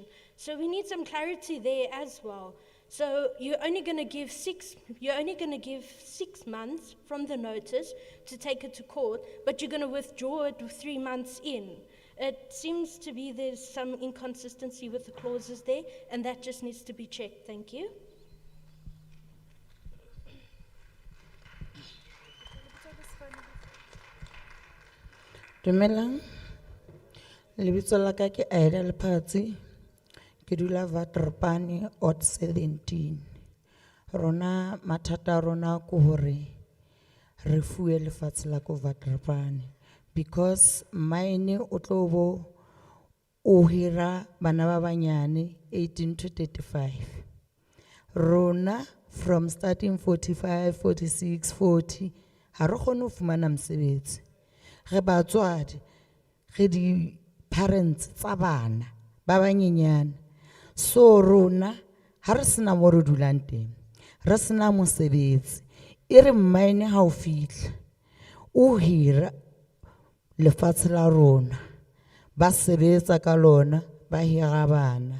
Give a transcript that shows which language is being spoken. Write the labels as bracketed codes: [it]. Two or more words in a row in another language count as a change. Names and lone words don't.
[en] So we need some clarity there as well. So you're only going to give 6 months from the notice to take it to court, but you're going to withdraw it 3 months in. It seems to be there's some inconsistency with the clauses there, and that just needs to be checked. Thank you. [st] Dumelang. Lebitso la ka ke Aida Lephatsi. Ke dula Waterpane Ot 17. Rona mathata a rona ko hore re fuwe lefatshe la ko Waterpane because mine o tlo bo o hira bana ba banyane 18 to 35. Rona [en] from starting [st] 45, 46, 40 ha re kgone ho fumana mosebetsi. Re batswadi re di parents tsa bana ba banyenyane. So rona ha re sena mo re dulang teng, re sena mosebetsi, e re mmaene ha o fihla o hira lefatshe la rona ba sebetsa ka lona ba hira bana.